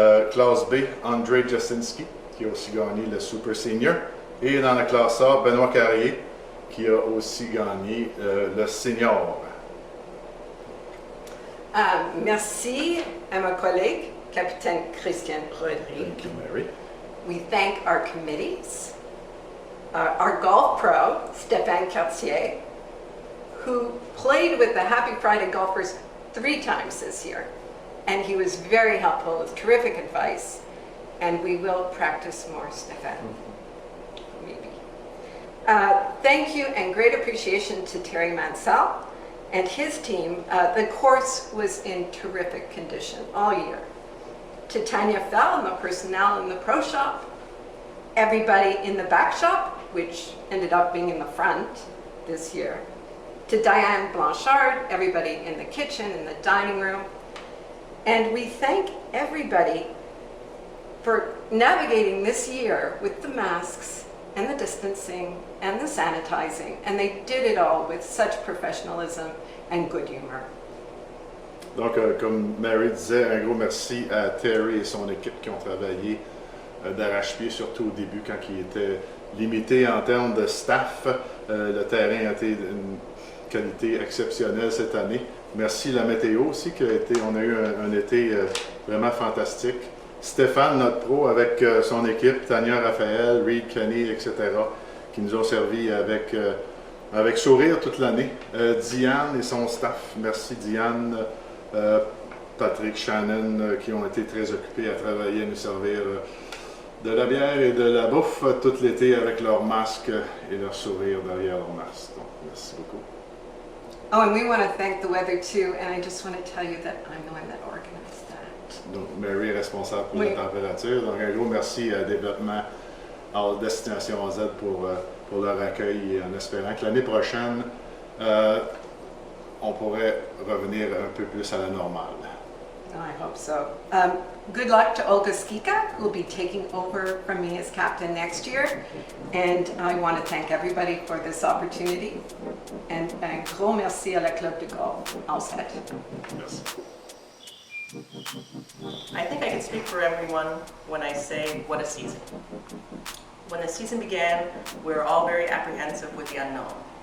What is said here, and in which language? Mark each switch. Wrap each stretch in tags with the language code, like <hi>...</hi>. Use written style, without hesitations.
<fr>Classe B, André Jasinski qui a aussi gagné le Super Senior. Et dans la classe A, Benoît Carrier, qui a aussi gagné le senior. Merci à ma collègue, Capitaine Christian Rodrigue.</fr> <en>Thank you, Mary. We thank our committees, our golf pro, Stéphane Cartier, who played with the Happy Friday golfers 3 times this year. And he was very helpful with terrific advice. And we will practice more, Stéphane. Maybe. Thank you and great appreciation to Terry Mansell and his team. The course was in terrific condition all year. To Tanya Fell and the personnel in the pro shop, everybody in the back shop, which ended up being in the front this year, to Diane Blanchard, everybody in the kitchen, in the dining room. And we thank everybody for navigating this year with the masks and the distancing and the sanitizing, and they did it all with such professionalism and good humor.</en> <fr>Donc, comme Mary disait, un gros merci à Terry et son équipe qui ont travaillé d'arrache-pied, surtout au début quand il était limité en termes de staff. Le terrain a été d'une qualité exceptionnelle cette année. Merci la météo aussi, on a eu un été vraiment fantastique. Stéphane, notre pro, avec son équipe, Tania Raphaël, Reed Kenny, etc., qui nous ont servi avec sourire toute l'année. Diane et son staff, merci Diane, Patrick, Shannon, qui ont été très occupés à travailler, à nous servir de la bière et de la bouffe tout l'été avec leurs masques et leur sourire derrière leurs masques. Donc, merci beaucoup.</fr> <en>Oh, and we want to thank the weather too, and I just want to tell you that I'm the one that organized that.</en> <fr>Donc, Mary est responsable pour Oui. la température. Donc, un gros merci à Développement à Destination Z pour leur accueil et en espérant que l'année prochaine, on pourrait revenir un peu plus à la normale.</fr> <en>I hope so. Good luck to Olga Skika, who will be taking over from me as captain next year. And I want to thank everybody for this opportunity. And</en> <fr>un gros merci à la Club de Golf, Alsted. Merci.</fr> <en>I think I can speak for everyone when I say what a season. When the season began, we were all very apprehensive with the unknown.</en>